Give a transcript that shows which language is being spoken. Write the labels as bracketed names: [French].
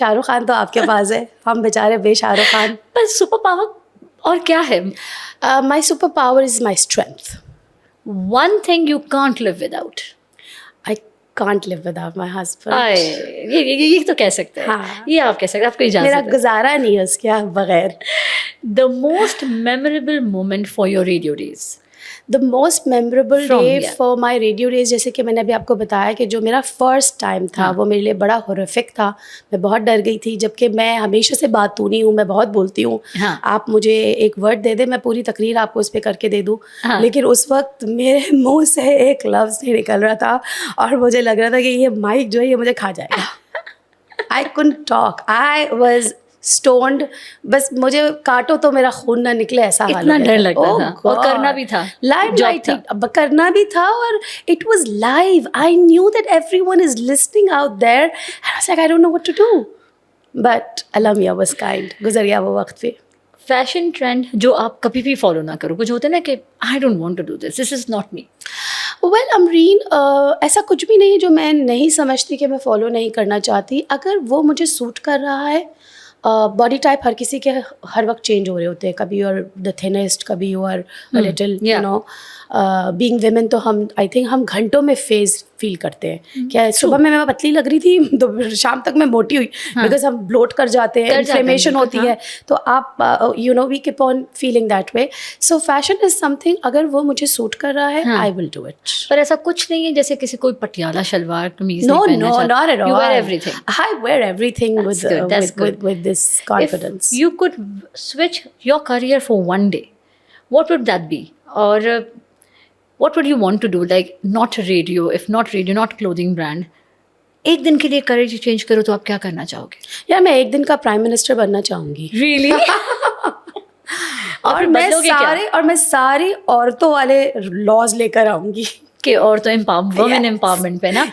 [Urdu] شاہ رخ خان تو آپ کے پاس ہے, ہم بیچارے بے شاہ رخ خان. پر سپر پاور اور کیا ہے؟ [English] My superpower is my strength. One thing you can't live without. I can't live without my husband. [Urdu] یہ تو کہہ سکتے ہیں, یہ آپ کہہ سکتے ہیں, آپ کو اجازت ہے. میرا گزارا نہیں ہے اس کے بغیر. [English] The most memorable moment for your radio days. The most memorable day for my radio days, [Urdu] جیسے کہ میں نے ابھی آپ کو بتایا کہ جو میرا فرسٹ ٹائم تھا وہ میرے لیے بڑا ہورفک تھا. میں بہت ڈر گئی تھی, جبکہ میں ہمیشہ سے باتونی ہوں, میں بہت بولتی ہوں. آپ مجھے ایک ورڈ دے دیں, میں پوری تقریر آپ کو اس پہ کر کے دے دوں. لیکن اس وقت میرے منہ سے ایک لفظ نہیں نکل رہا تھا, اور مجھے لگ رہا تھا کہ یہ مائک جو ہے یہ مجھے کھا جائے گا. [English] I couldn't talk. I was stoned. [Urdu] بس مجھے کاٹو تو میرا خون نہ نکلے, ایسا حال. اتنا ڈر لگتا تھا, اور کرنا بھی تھا, لائیو کرنا بھی تھا, اور [English] it was live. I knew that everyone is listening out there, and I was like, I don't know what to do. But Allah Mia was kind. [Urdu] گزر گیا وہ وقت پہ. فیشن ٹرینڈ جو آپ کبھی بھی فالو نہ کرو, کچھ ہوتا ہے نا کہ [English] I don't want to do this, this is not me. [Urdu] Well امرین, ایسا کچھ بھی نہیں جو میں نہیں سمجھتی کہ میں فالو نہیں کرنا چاہتی. اگر وہ مجھے سوٹ کر رہا ہے, باڈی ٹائپ ہر کسی کے ہر وقت چینج ہو رہے ہوتے ہیں. [English] کبھی you are the thinnest, کبھی you are little, you know. [Urdu] Being women تو ہم [English] I think [Urdu] ہم گھنٹوں میں فیز فیل کرتے ہیں. کیا صبح میں پتلی لگ رہی تھی تو شام تک میں موٹی ہوئی, بیکاز ہم بلوٹ کر جاتے ہیں, انفلیمیشن ہوتی ہے, تو آپ [English] You know we keep on feeling that way. So fashion is something, [Urdu] اگر وہ مجھے سوٹ کر رہا ہے [English] I will do it. [Urdu] پر ایسا کچھ نہیں ہے جیسے کسی کوئی پٹیالہ شلوار قمیض [English] No no not at all. You wear everything. I wear everything with this confidence. If you could switch your career for one day, what would that be? Or what would you want to do? Like not radio, if not radio, not clothing brand. [Urdu] ایک دن کے لیے career change کرو تو آپ کیا کرنا چاہو گے؟ یار میں ایک دن کا پرائم منسٹر بننا چاہوں گی. [English] Really? [Urdu] اور میں ساری عورتوں والے لاز لے کر آؤں گی کہ عورتوں وومن امپاورمنٹ پہ نا.